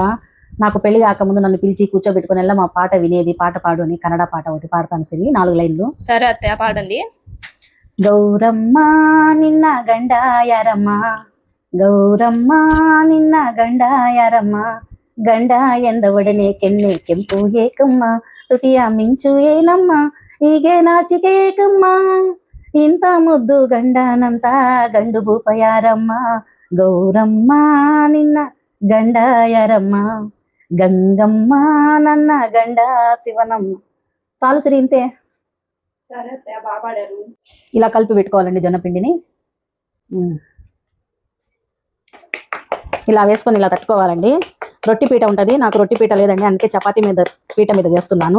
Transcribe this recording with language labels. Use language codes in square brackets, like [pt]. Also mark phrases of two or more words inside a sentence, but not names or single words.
[te] నాకు పెళ్లి కాకముందు నన్ను పిలిచి కూర్చోబెట్టుకుని మా పాట వినేది. పాట పాడు అని కన్నడ పాట ఒకటి పాడతాను సిరి, 4 లైన్లు. సరే అత్తయ్య, పాడండి. [kn] ಗೌರಮ್ಮ ನಿನ್ನ ಗಂಡಾಯಾರಮ್ಮ, ಗೌರಮ್ಮ ನಿನ್ನ ಗಂಡಾಯಾರಮ್ಮ, గంಡ ಎಂದವಡನೆ ಕೆನ್ನೆ ಕೆಂಪು ಏಕಮ್ಮ, ತುಟಿಯ ಮಿಂಚು ಏನಮ್ಮ, ಹೀಗೆ ನಾಚಿಕೇಕಮ್ಮ, ಇಂಥ ಮುದ್ದು ಗಂಡನಂತ ಗಂಡು ಭೂಪ ಯಾರಮ್ಮ, ಗೌರಮ್ಮ ನಿನ್ನ ಗಂಡ ಯಾರಮ್ಮ, ಗಂಗಮ್ಮ ನನ್ನ ಗಂಡ ಶಿವನಮ್ಮ. [te] చాలు సిరి, ఇంతే. సరే అత్తయ్య, బాగా పాడారు. ఇలా కలిపి పెట్టుకోవాలండి జొన్నపిండిని. ఇలా వేసుకొని ఇలా తట్టుకోవాలండి. రొట్టి పీట ఉంటుంది, నాకు రొట్టి పీట లేదండి, అందుకే చపాతీ మీద పీట మీద చేస్తున్నాను.